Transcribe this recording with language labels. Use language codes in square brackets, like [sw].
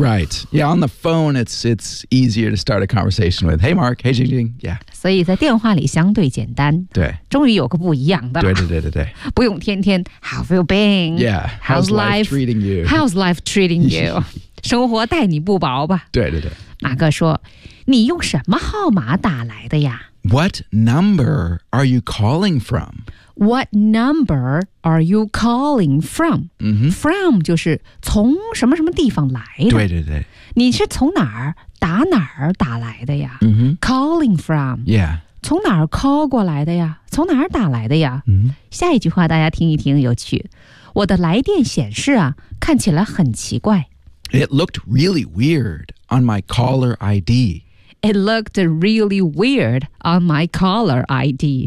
[en] Right Yeah on the phone it's easier to start a conversation with Hey Mark Hey Jing Jing Yeah [zh] 所以在电话里相对简单，对，终于有个不一样的，对对对对对，不用天天 [en] How have you been? Yeah, how's life treating you? How's life treating you? [zh] 生活待你不薄吧？对对对，马哥说，你用什么号码打来的呀 [en] ？What number are you calling from? What number are you calling from?、From [zh] 就是从什么什么地方来的？对对对，你是从哪儿？打哪儿打来的呀、 [en] Calling from Yeah [zh] 从哪儿 call 过来的呀，从哪儿打来的呀、下一句话大家听一听有趣，我的来电显示啊看起来很奇怪， [en] It looked really weird on my caller ID. It looked really weird on my caller ID.